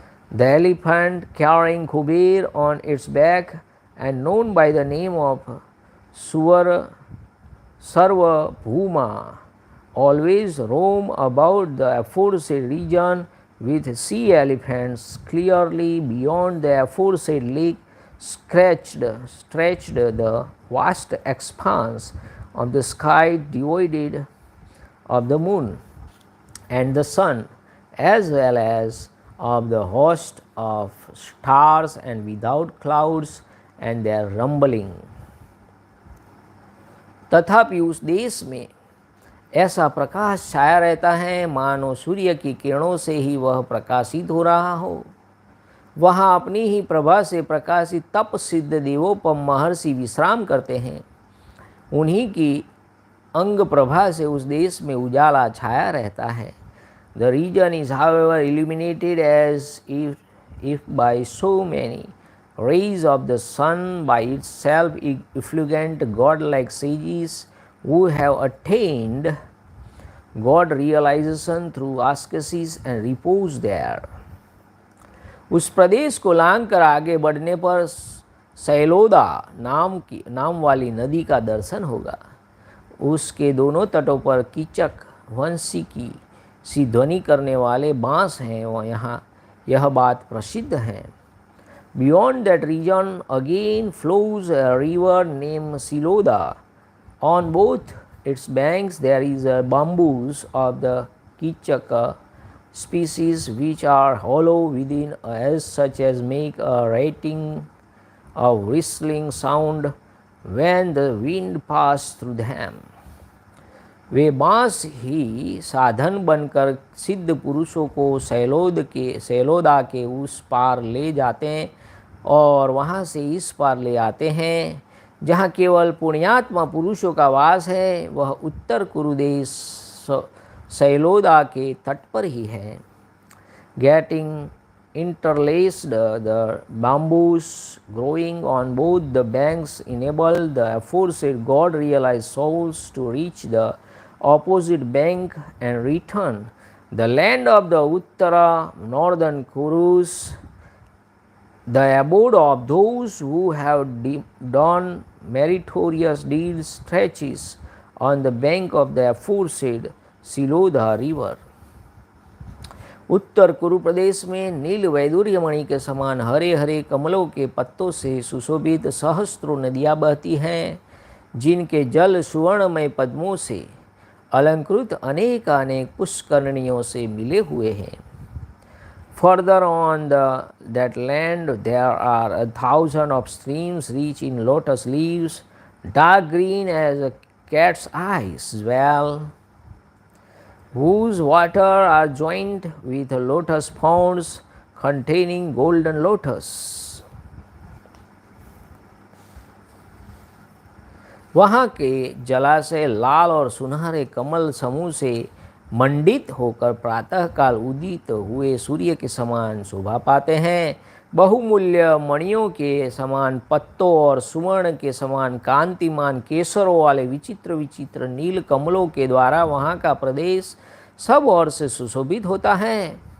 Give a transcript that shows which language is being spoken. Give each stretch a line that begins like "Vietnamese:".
English: The elephant carrying Kuber on its back and known by the name of Sarva Bhuma always roam about the aforesaid region with sea elephants clearly beyond the aforesaid lake stretched the vast expanse of the sky devoid of the moon and the sun, as well as of the host of stars, and without clouds and their rumbling.
Hindi: तथापि उस देश में ऐसा प्रकाश छाया रहता है मानो सूर्य की किरणों से ही वह प्रकाशित हो रहा हो। वहाँ अपनी ही प्रभा से प्रकाशित तप सिद्ध देवोपम महर्षि विश्राम करते हैं। उन्हीं की अंग प्रभा से उस देश में उजाला छाया रहता है।
English: The region is however illuminated as if by so many rays of the sun, by itself effulgent godlike sages who have attained God realization through ascesis and repose there.
Hindi: उस प्रदेश को लांघ कर आगे बढ़ने पर सैलोदा नाम वाली नदी का दर्शन होगा। उसके दोनों तटों पर कीचक वंशी की सी ध्वनि करने वाले बांस हैं और यहाँ यह बात प्रसिद्ध है।
English: Beyond that region again flows a river named Siloda. On both its banks there is a bamboos of the kichaka species, which are hollow within, as such as make a rattling of whistling sound when the wind passes through them.
Hindi: वे बांस ही साधन बनकर सिद्ध पुरुषों को सैलोदा के उस पार ले जाते हैं और वहाँ से इस पार ले आते हैं जहाँ केवल पुण्यात्मा पुरुषों का वास है। वह उत्तर कुरुदेश सैलोदा के तट पर ही है।
English: Getting interlaced, the bamboos growing on both the banks enable the aforesaid God realized souls to reach the opposite bank and return. The land of the Uttara northern Kurus, the abode of those who have done meritorious deeds, stretches on the bank of the aforesaid Siloda river.
Hindi: उत्तर कुरु प्रदेश में नील वैदुर्य मणि के समान हरे हरे कमलों के पत्तों से सुशोभित सहस्त्रों नदियाँ बहती हैं, जिनके जल सुवर्णमय पद्मों से अलंकृत अनेक अनेक पुष्करणियों से मिले हुए हैं।
English: Further on that land there are 1,000 of streams rich in lotus leaves, dark green as a cat's eyes well, whose water are joined with lotus ponds containing golden lotus.
Hindi: वहाँ के जलाशय लाल और सुनहरे कमल समूह से मंडित होकर प्रातःकाल उदित हुए सूर्य के समान शोभा पाते हैं। बहुमूल्य मणियों के समान पत्तों और सुवर्ण के समान कांतिमान केसरों वाले विचित्र विचित्र नील कमलों के द्वारा वहाँ का प्रदेश सब ओर से सुशोभित होता है।